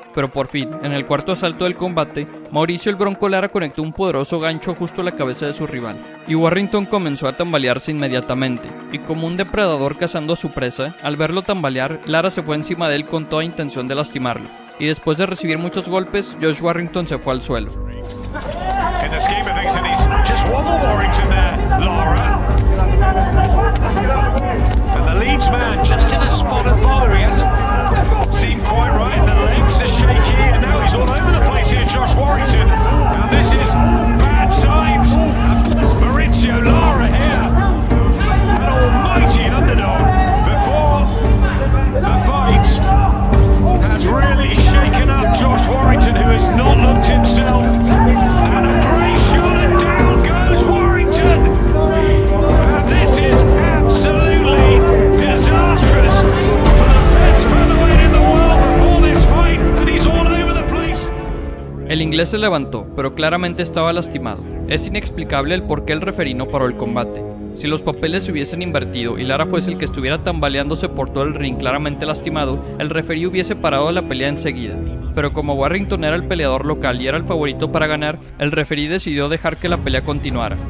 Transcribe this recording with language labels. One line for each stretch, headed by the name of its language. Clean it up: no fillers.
Spanish: Pero por fin, en el cuarto asalto del combate, Mauricio el Bronco Lara conectó un poderoso gancho justo a la cabeza de su rival, y Warrington comenzó a tambalearse inmediatamente, y como un depredador cazando a su presa, al verlo tambalear, Lara se fue encima de él con toda intención de lastimarlo. y después de recibir muchos golpes, Josh Warrington se fue al suelo.
English: In the scheme of things, and he's just one more Warrington there, Lara. And the Leeds man just in a spot of bother. He hasn't seemed quite right. The legs are shaky, and now he's all over the place here, Josh Warrington. Now this is bad signs. Maurizio Lara here, an almighty underdog before the fight, has really shaken up Josh Warrington, who has not looked himself. And a great shot, and down goes Warrington. And this is absolutely disastrous for the best featherweight in the world before this fight, and he's all over the place.
Spanish: El inglés se levantó, pero claramente estaba lastimado. Es inexplicable el por qué el referí no paró el combate. Si los papeles se hubiesen invertido y Lara fuese el que estuviera tambaleándose por todo el ring claramente lastimado, el referí hubiese parado la pelea enseguida. Pero como Warrington era el peleador local y era el favorito para ganar, el referí decidió dejar que la pelea continuara.